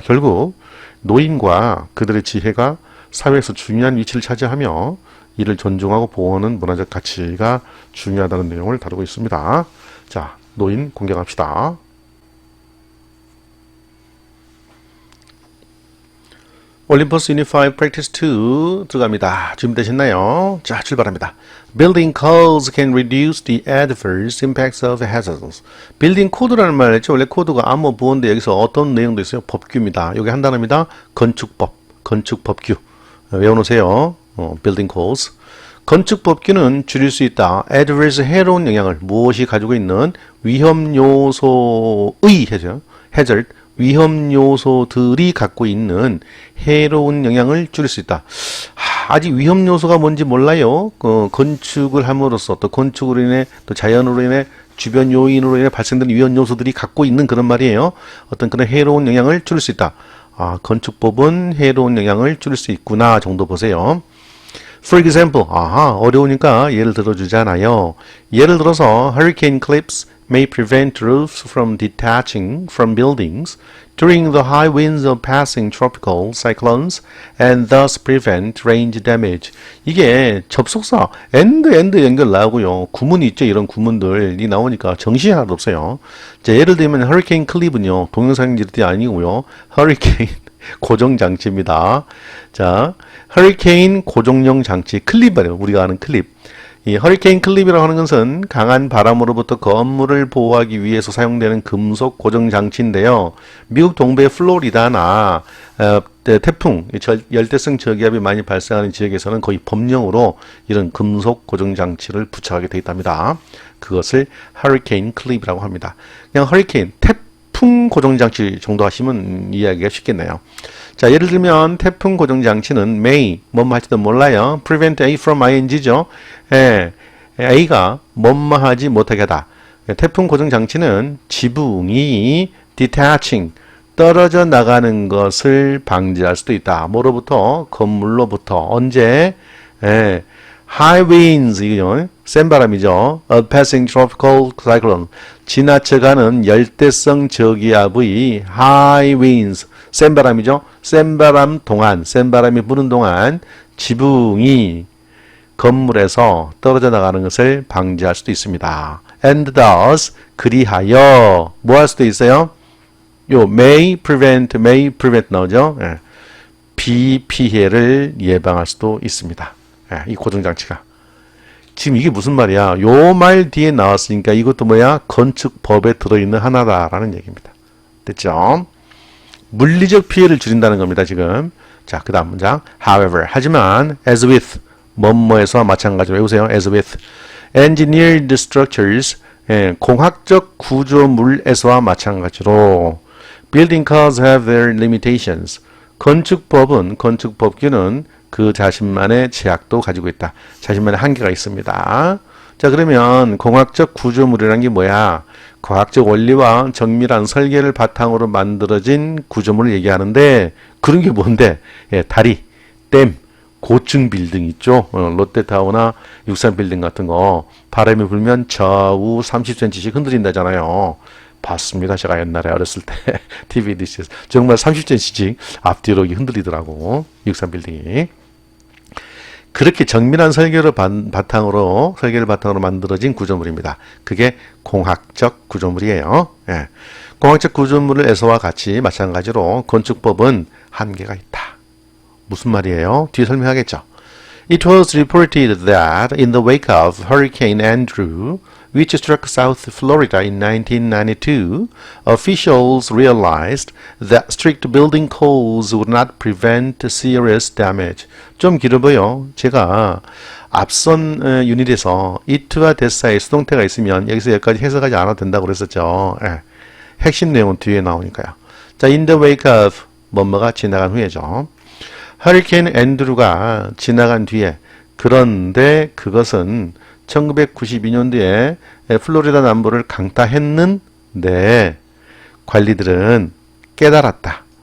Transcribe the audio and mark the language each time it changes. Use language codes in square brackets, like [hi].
[ko] 결국 노인과 그들의 지혜가 사회에서 중요한 위치를 차지하며 이를 존중하고 보호하는 문화적 가치가 중요하다는 내용을 다루고 있습니다. 자, 노인 공경합시다. 올림퍼스 유닛 5 Practice 2 들어갑니다. 준비되셨나요? 자, 출발합니다. [en] Building codes can reduce the adverse impacts of hazards. [ko] Building code라는 말 했죠. 원래 코드가 암호 부호인데 여기서 어떤 내용도 있어요? 법규입니다. 여기 한 단어입니다. 건축법, 건축법규. 외워놓으세요. Building codes. 건축법규는 줄일 수 있다. adverse 해로운 영향을 무엇이 가지고 있는 위험 요소의 해죠. hazard, 위험 요소들이 갖고 있는 해로운 영향을 줄일 수 있다. 아직 위험 요소가 뭔지 몰라요. 건축을 함으로써 또 건축으로 인해 또 자연으로 인해 주변 요인으로 인해 발생되는 위험 요소들이 갖고 있는 그런 말이에요. 어떤 그런 해로운 영향을 줄일 수 있다. 건축법은 해로운 영향을 줄일 수 있구나 정도 보세요. For example, 어려우니까 예를 들어주잖아요. 예를 들어서 [en] hurricane cliffs may prevent roofs from detaching from buildings during the high winds of passing tropical cyclones and thus prevent range damage. [ko] 이게 접속사 and 연결 나오고요. 구문이 있죠. 이런 구문들이 나오니까 정신이 하나도 없어요. 자, 예를 들면 hurricane cliff는요. 동영상질이 아니고요. hurricane 고정장치입니다. 자, 허리케인 고정용 장치, 클립이에요. 우리가 아는 클립. 이 허리케인 클립이라고 하는 것은 강한 바람으로부터 건물을 보호하기 위해서 사용되는 금속 고정 장치인데요. 미국 동부의 플로리다나 태풍, 열대성 저기압이 많이 발생하는 지역에서는 거의 법령으로 이런 금속 고정 장치를 부착하게 되어 있답니다. 그것을 허리케인 클립이라고 합니다. 그냥 허리케인, 태풍 고정 장치 정도 하시면 이해하기가 쉽겠네요. 자, 예를 들면 태풍 고정 장치는 may 뭐뭐 할지도 몰라요. prevent A from ing죠. A가 뭐뭐 하지 못하게 하다. 태풍 고정 장치는 지붕이 detaching 떨어져 나가는 것을 방지할 수도 있다. 뭐로부터? 건물로부터. 언제? high winds 이거요. 센 바람이죠. A passing tropical cyclone 지나쳐가는 열대성 저기압의 high winds 센 바람이죠. 센 바람 동안, 센 바람이 부는 동안 지붕이 건물에서 떨어져 나가는 것을 방지할 수도 있습니다. And thus, 그리하여 뭐 할 수도 있어요? 요 may prevent 나오죠. 비 피해를 예방할 수도 있습니다. 이 고정장치가. 지금 이게 무슨 말이야? 요 말 뒤에 나왔으니까 이것도 뭐야? 건축법에 들어있는 하나다라는 얘기입니다. 됐죠? 물리적 피해를 줄인다는 겁니다, 지금. 자, 그 다음 문장. However, 하지만, as with, 뭐뭐에서 마찬가지로 외우세요. [en] as with, engineered structures, [ko] 공학적 구조물에서와 마찬가지로, [en] building codes have their limitations. [ko] 건축법규는 그 자신만의 제약도 가지고 있다. 자신만의 한계가 있습니다. 자, 그러면 공학적 구조물이라는 게 뭐야? 과학적 원리와 정밀한 설계를 바탕으로 만들어진 구조물을 얘기하는데 그런 게 뭔데? 다리, 댐, 고층 빌딩 있죠? 롯데타워나 육산빌딩 같은 거 바람이 불면 좌우 30cm씩 흔들린다잖아요. 봤습니다. 제가 옛날에 어렸을 때 TV 디시에서 정말 30cm씩 앞뒤로 흔들리더라고. 육산빌딩이. 그렇게 정밀한 설계를 바탕으로 만들어진 구조물입니다. 그게 공학적 구조물이에요. 공학적 구조물에서와 같이 마찬가지로 건축법은 한계가 있다. 무슨 말이에요? 뒤에 설명하겠죠. [en] It was reported that in the wake of Hurricane Andrew, which struck South Florida in 1992, officials realized that strict building codes would not prevent serious damage. [ko] 좀 길어 보여. 제가 앞선 유닛에서 it와 대사에 수동태가 있으면 여기서 여기까지 해석하지 않아도 된다고 그랬었죠. 핵심 내용은 뒤에 나오니까요. 자, in the wake of 뭐뭐가 지나간 후에죠. 허리케인 앤드루가 지나간 뒤에 그런데 그것은 1992년도에 플로리다 남부를 강타했는데 관리들은 깨달았다.